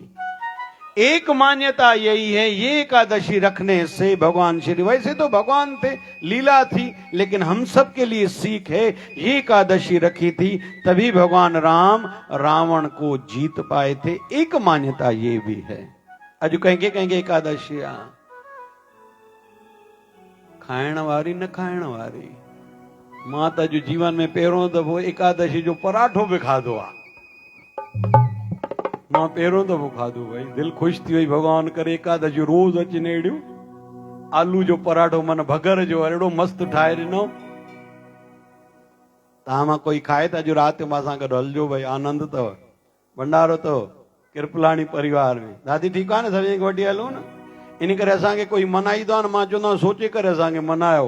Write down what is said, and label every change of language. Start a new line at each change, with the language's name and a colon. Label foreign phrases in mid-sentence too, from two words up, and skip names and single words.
Hindi: एक मान्यता यही है, ये एकादशी रखने से भगवान श्री, वैसे तो भगवान थे, लीला थी, लेकिन हम सब के लिए सीख है, ये एकादशी रखी थी तभी भगवान राम रावण को जीत पाए थे। एक मान्यता ये भी है।
Sindhi: अजू कहेंगे एकादशी खाइण वारी न खाइण वारी। माता जो जीवन में पहिरों दफ़ो एकादशी जो पराठो भी खाधो आ, मां पहिरों दफ़ो खाधो भाई, दिल खुश थी वई, भगवान करे एकादशी रोज अचने अड़ियो आलू जो पराठो मन भगर जो अड़ो मस्त ठाहे ॾिनो। तव्हां मां कोई खाए था जो रात मां सां गॾु हलजो भाई, आनंद अथव, भंडारो अथव कृपलाणी परिवार में। दादी ठीकु आहे न, सभिनी खे वठी हलो न। इन करे असांखे कोई मनाईंदो आहे न, मां चवंदो आहियां सोचे करे असांखे मनायो।